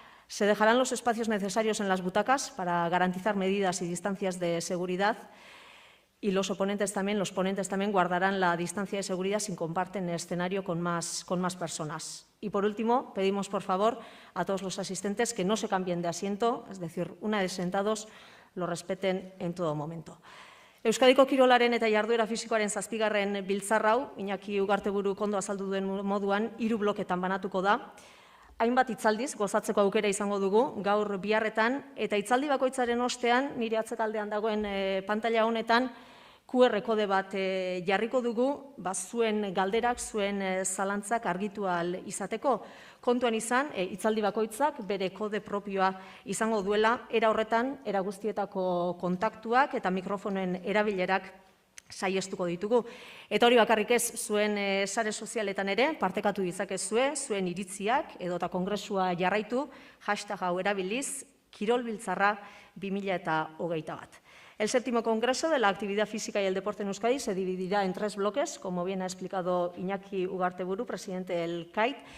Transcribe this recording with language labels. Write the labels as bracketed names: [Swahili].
[Spanish] Se dejarán los espacios necesarios en las butacas para garantizar medidas y distancias de seguridad. Y los ponentes también guardarán la distancia de seguridad si comparten el escenario con más personas. Y por último, pedimos por favor a todos los asistentes que no se cambien de asiento, es decir, una vez sentados, lo respeten en todo momento. [Basque] Euskadiko kirolaren eta jarduera fisikoaren 7. biltzar hau, Iñaki Ugarteburu ondo azaldu duen moduan, 3 bloketan banatuko da. Hainbat hitzaldiz gozatzeko aukera izango dugu gaur biharretan, eta hitzaldi bakoitzaren ostean, nire atzekaldean dagoen pantaila honetan, QR kode bat jarriko dugu, zuen galderak, zuen zalantzak argitu ahal izateko. Kontuan izan, hitzaldi bakoitzak bere kode propioa izango duela, era horretan, era guztietako kontaktuak eta mikrofonen erabilerak saiestuko ditugu. Eta hori bakarrik ez, zuen sare sozialetan ere, partekatu ditzakezue, zuen iritziak edota kongresua jarraitu, hashtag hau erabiliz, kirolbiltzarra 2021. [Spanish] El 7º Congreso de la Actividad Física y el Deporte en Euskadi se dividirá en 3 bloques, como bien ha explicado Iñaki Ugarteburu, presidente del CAIT.